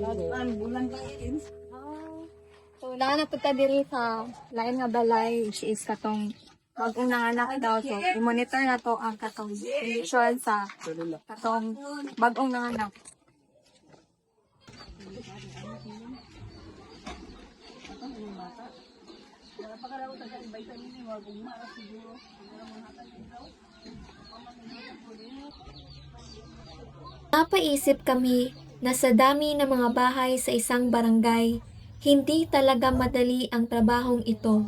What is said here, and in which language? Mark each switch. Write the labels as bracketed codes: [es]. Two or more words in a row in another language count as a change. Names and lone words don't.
[ceb] So, na po ta diri sa lain nga balay, [en] which is [ceb] katong bagong nanganak daw. So, i-monitor na to ang katong condition sa katong bagong nanganak. [tl] Napaisip kami na sa dami ng mga bahay sa isang barangay, hindi talaga madali ang trabahong ito.